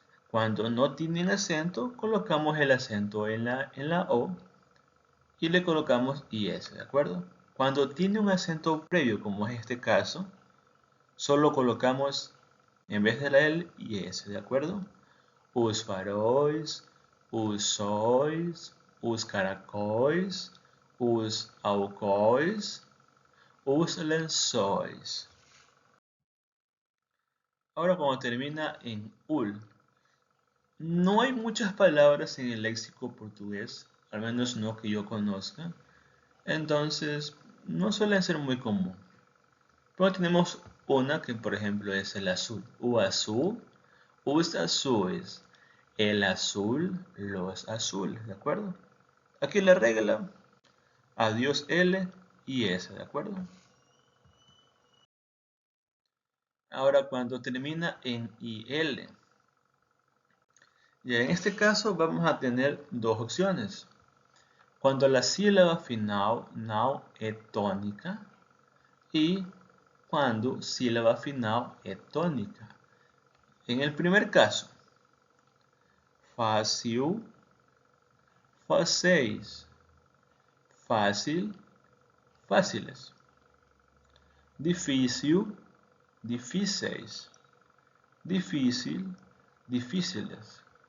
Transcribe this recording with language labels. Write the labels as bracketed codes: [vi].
[es] Cuando no tienen acento, colocamos el acento en la O y le colocamos IS, ¿de acuerdo? Cuando tiene un acento previo, como es este caso, solo colocamos en vez de la L, IS, ¿de acuerdo? [pt] Os faróis, os sóis, os caracóis, os alcoóis, os lençóis. [es] Ahora cuando termina en ul, no hay muchas palabras en el léxico portugués, al menos no que yo conozca, entonces no suelen ser muy común. Pero tenemos una que por ejemplo es el azul, o azul, os azuis, el azul, los azules, ¿de acuerdo? Aquí la regla, adiós L y S, ¿de acuerdo? Ahora cuando termina en IL, y en este caso vamos a tener dos opciones. Cuando la sílaba final não é tônica y cuando sílaba final é tônica. En el primer caso, fácil, facéis, fácil, fáciles. Difícil, difíceis, difícil, difíciles.